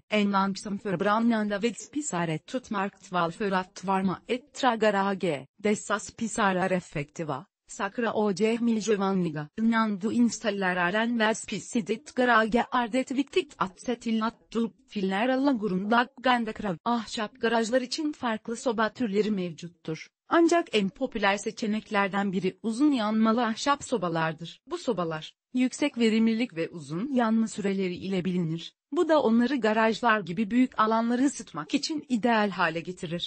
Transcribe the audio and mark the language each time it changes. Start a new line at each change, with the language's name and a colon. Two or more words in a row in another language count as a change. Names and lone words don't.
Swedish: En långsamförbrännande vedspis är ett utmärkt val för att värma ett tragarage. Dessa spisar är effektiva, säkra och miljövänliga. Innan du installerar en vedspis i ditt garage är det viktigt att se till att du uppfyller alla grundläggande krav.
Turkish: Ahşap için farklı soba türleri mevcuttur. Ancak en popüler seçeneklerden biri uzun yanmalı ahşap sobalardır. Bu sobalar, yüksek verimlilik ve uzun yanma süreleri ile bilinir. Bu da onları garajlar gibi büyük alanları ısıtmak için ideal hale getirir.